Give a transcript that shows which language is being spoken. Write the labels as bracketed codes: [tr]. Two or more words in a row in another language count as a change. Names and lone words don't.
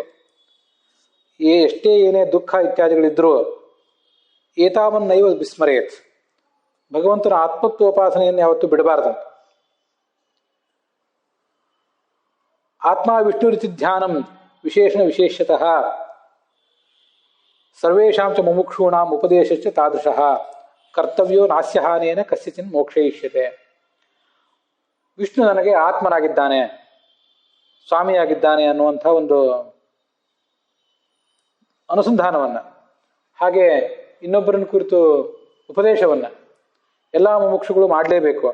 [kn] ಎಷ್ಟೇ ಏನೇ ದುಃಖ ಇತ್ಯಾದಿಗಳಿದ್ರೂ [sa] ಏತಾವನ್ನೈವ ವಿಸ್ಮರೇತ್, [kn] ಭಗವಂತನ ಆತ್ಮತ್ವೋಪಾಸನೆಯನ್ನು ಯಾವತ್ತೂ ಬಿಡಬಾರದಂತ. [sa] ಆತ್ಮ ವಿಷ್ಣುರಿತಿ ಧ್ಯಾನಂ ವಿಶೇಷಣ ವಿಶೇಷತಃ ಸರ್ವೇಷಾಂ ಚ ಮುಮುಕ್ಷೂಣಾಂ ಉಪದೇಶಶ್ಚ ತಾದೃಶಃ ಕರ್ತವ್ಯೋ ನಾಸ್ಯಹಾನೇನ ಕಸ್ಯಚಿನ್ ಮೋಕ್ಷಯಿಷ್ಯತೆ. [kn] ವಿಷ್ಣು ನನಗೆ ಆತ್ಮನಾಗಿದ್ದಾನೆ, ಸ್ವಾಮಿಯಾಗಿದ್ದಾನೆ ಅನ್ನುವಂಥ ಒಂದು ಅನುಸಂಧಾನವನ್ನ, ಹಾಗೆ ಇನ್ನೊಬ್ಬರನ್ನ ಕುರಿತು ಉಪದೇಶವನ್ನ ಎಲ್ಲ ಮುಮುಕ್ಷುಗಳು ಮಾಡಲೇಬೇಕು.